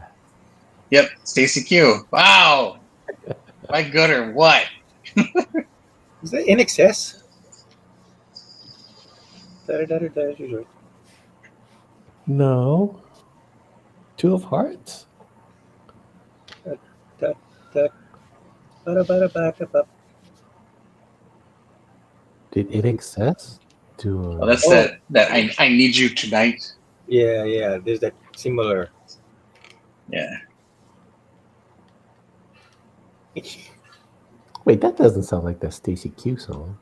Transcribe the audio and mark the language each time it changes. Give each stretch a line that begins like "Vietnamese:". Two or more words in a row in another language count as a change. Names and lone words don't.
English: Yep, Stacy Q. Wow, am I good or what? Is that in excess? She's right. No. Two of Hearts. Da, da, bada, bada, bada, bada. Did it access Oh, to? that's Oh, that I need you tonight. yeah. There's that similar. Yeah. Wait, that doesn't sound like that Stacy Q song.